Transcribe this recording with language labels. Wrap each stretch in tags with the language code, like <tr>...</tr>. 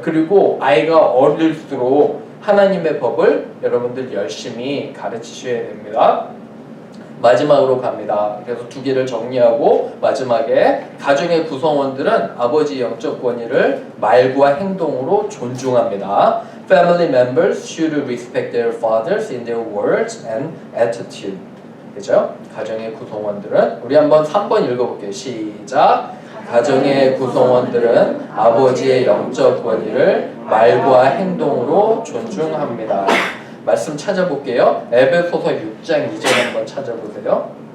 <ko>그리고 아이가 어릴수록 하나님의 법을 여러분들 열심히 가르치셔야 됩니다. 마지막으로 갑니다. 그래서 두 개를 정리하고 마지막에 가정의 구성원들은 아버지 영적 권위를 말과 행동으로 존중합니다.</ko> <en>Family members should respect their fathers in their words and attitude.</en> <ko>그죠? 가정의 구성원들은 우리 한번 3번 읽어볼게요. 시작. 가정의 구성원들은 아버지의 영적 권위를 말과 행동으로 존중합니다. 말씀 찾아볼게요. 에베소서 6장 2절 한번 찾아보세요.</ko>